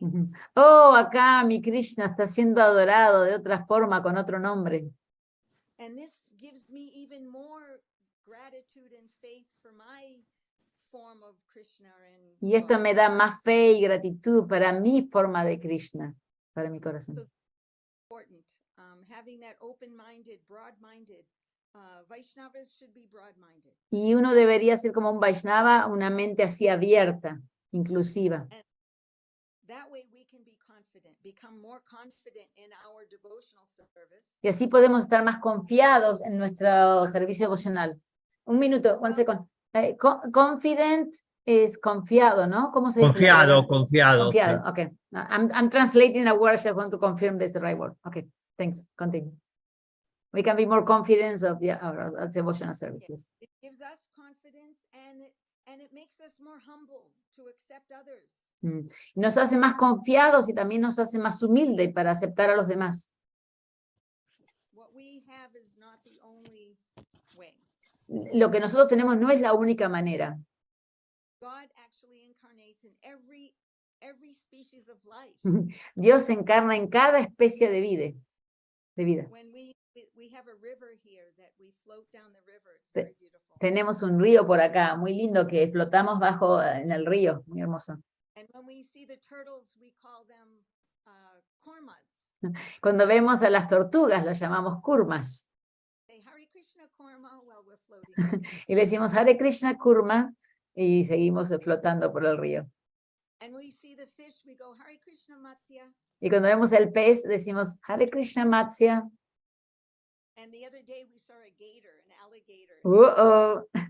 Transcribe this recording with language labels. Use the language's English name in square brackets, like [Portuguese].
[Spanish] Ujú. Oh, acá mi Krishna está siendo adorado de otra forma, con otro nombre. [English] And this gives me even more gratitude and faith for my form of Krishna. And [Spanish] Y esto me da más fe y gratitud para mi forma de Krishna, para mi corazón. [English] important. Having that open-minded, broad-minded, Vaishnavas should be broad-minded. [Spanish] Y uno debería ser como un Vaishnava, una mente así abierta, inclusiva. [English] That way we can be confident, become more confident in our devotional service. [Spanish] Y así podemos estar más confiados en nuestro servicio devocional. Un minuto, [English] one second. [Spanish] Confident es confiado, ¿no? ¿Cómo se dice? Confiado, confiado. Confiado, sí. [English] okay. I'm translating a word, I just want to confirm this is the right word. Okay, thanks, continue. We can be more confident of our devotional services. It gives us confidence and it makes us more humble to accept others. [Spanish] Nos hace más confiados y también nos hace más humildes para aceptar a los demás. [English] What we have is not the only way. [Spanish] Lo que nosotros tenemos no es la única manera. [English] God actually incarnates in every species of life. [Spanish] Dios se encarna en cada especie de vida. [English] When we have a river here that we float down the river, it's very beautiful. [Spanish] Tenemos un río por acá, muy lindo, que flotamos bajo en el río, muy hermoso. [English] And when we see the turtles, we call them kormas. [Spanish] Cuando vemos a las tortugas, las llamamos kurmas. [English] Say Hare Krishna korma while we're floating. [Spanish] Y le decimos Hare Krishna kurma y seguimos flotando por el río. [English] And we see the fish, we go Hare Krishna matsya. [Spanish] Y cuando vemos el pez, decimos Hare Krishna Matsya. [English] And the other day we saw a gator, an alligator.